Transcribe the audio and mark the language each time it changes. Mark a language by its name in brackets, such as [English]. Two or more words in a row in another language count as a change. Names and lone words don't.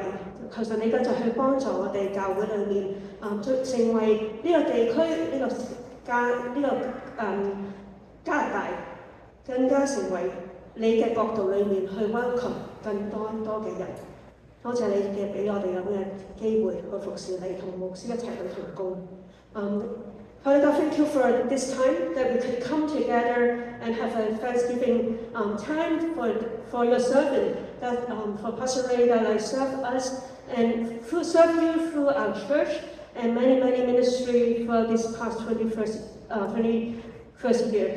[Cantonese] 求神你繼續去幫助我哋教會裏面成為呢個地區呢個加拿大更加成為你嘅國度裏面去 welcome 更多嘅人。多謝你嘅俾我哋咁嘅機會去服侍你，同牧師一齊去同工。 [English] Father God, thank you for this time that we could come together and have a Thanksgiving time for your servant, that for Pastor Ray that serve us and serve you through our church and many ministry for this past 21st year.